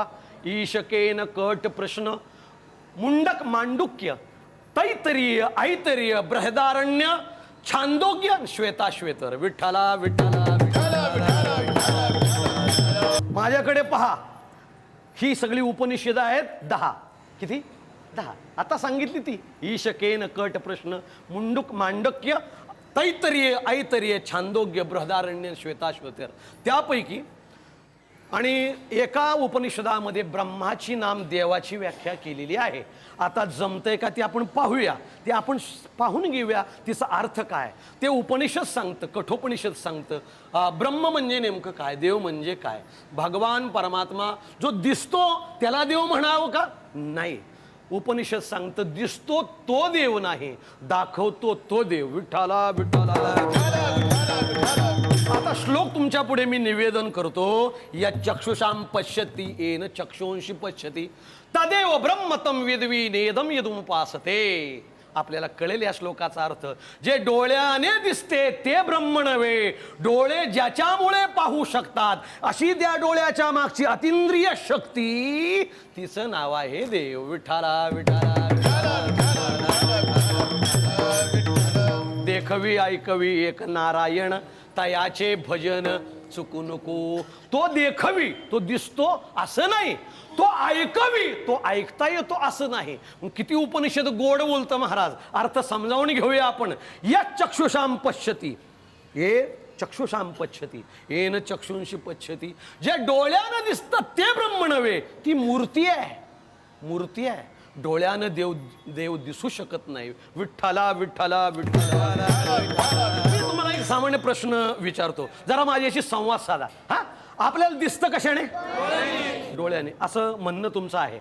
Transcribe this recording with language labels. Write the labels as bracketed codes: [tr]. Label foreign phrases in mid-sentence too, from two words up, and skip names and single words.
[mr] ईशकेन कट प्रश्न, मुंडक मांडुक्य, तैतरीय, ऐतरीय, बृहदारण्य, छांदोग्य, श्वेताश्वेतर. विठ्ठला विठ्ठला विठ्ठला. माझ्याकडे पहा, ही सगळी उपनिषद आहेत 10. किती? 10. आता सांगितली ती ईशकेन कट प्रश्न, मुंडुक मांडक्य, तैतरीय, ऐतरीय, छांदोग्य, बृहदारण्य, श्वेताश्वेतर. त्यापैकी आणि एका उपनिषदामध्ये ब्रह्माची नाम देवाची व्याख्या केलेली आहे. आता जमतंय का ते आपण पाहूया, ते आपण पाहून घेऊया तिचा अर्थ काय. ते उपनिषद सांगतं, कठोपनिषद सांगतं ब्रह्म म्हणजे नेमकं काय, देव म्हणजे काय. भगवान परमात्मा जो दिसतो त्याला देव म्हणावं का? नाही. उपनिषद सांगतं दिसतो तो देव नाही, दाखवतो तो देव. विठ्ठला विठ्ठला. आता श्लोक तुमच्या पुढे मी निवेदन करतो. [sa] या चक्षुषाम पश्यती येन चक्षुंशी पश्यती तदेव ब्रह्मतम विद्वी नेदम यदुमुपासते. [mr] आपल्याला कळेल या श्लोकाचा अर्थ. जे डोळ्याने दिसते ते ब्रह्म नव्हे, डोळे ज्याच्यामुळे पाहू शकतात अशी त्या डोळ्याच्या मागची अतिंद्रिय शक्ती, तिचं नाव आहे देव. विठ्ठला विठ्ठला देखवी ऐकवी एक नारायण, तयाचे भजन चुकू नको. तो देखवी, तो दिसतो असं नाही, तो ऐकवी, तो ऐकता येतो असं नाही. किती उपनिषद गोड बोलतं महाराज. अर्थ समजावून घेऊया आपण. [sa] या चक्षुषाम पश्यती, हे चक्षुषाम पश्यती येन चक्षुंशी पश्यती. [mr] जे डोळ्यानं दिसतं ते ब्रह्म नव्हे, ती मूर्ती आहे. मूर्ती आहे. डोळ्यानं देव दिसू शकत नाही. विठ्ठला विठ्ठला विठ्ठला. मी तुम्हाला एक सामान्य प्रश्न विचारतो, जरा माझ्याशी संवाद साधा. हा, आपल्याला दिसतं कशाने? डोळ्याने, असं म्हणणं तुमचं आहे.